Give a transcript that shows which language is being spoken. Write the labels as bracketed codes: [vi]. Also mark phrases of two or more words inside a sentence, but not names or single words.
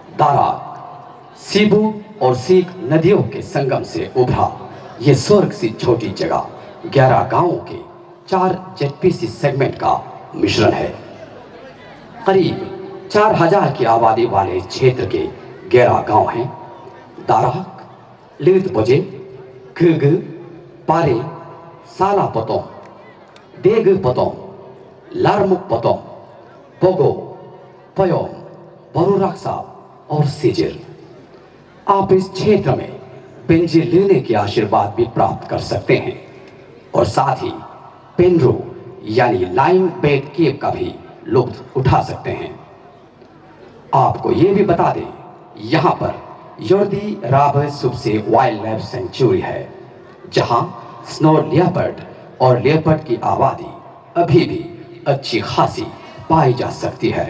[hi] दाराक सीबू और सीख नदियों के संगम से उभरा ये स्वर्ग सी छोटी जगह 11 गांवों के 4 [en] ZPC segment [hi] का मिश्रण है। करीब 4000 की आबादी वाले क्षेत्र के 11 गांव हैं। दाराक, लिगतबोजे, घुग, पारे, सालापतों, देगपतों, लारमुकपतों, पोगो, पयोम, बरुराक्सा और सिजिर। आप इस क्षेत्र में बेंजी लेने के आशीर्वाद भी प्राप्त कर सकते हैं और साथ ही पेनरो यानी [en] lime bed cave [hi] का भी लुत्फ उठा सकते हैं। आपको ये भी बता दें, यहाँ पर योर्दी राब सुबसे [en] wild life sanctuary [hi] है, जहाँ [en] snow leopard [hi] और लियोपर्ड की आबादी अभी भी अच्छी खासी पाई जा सकती है।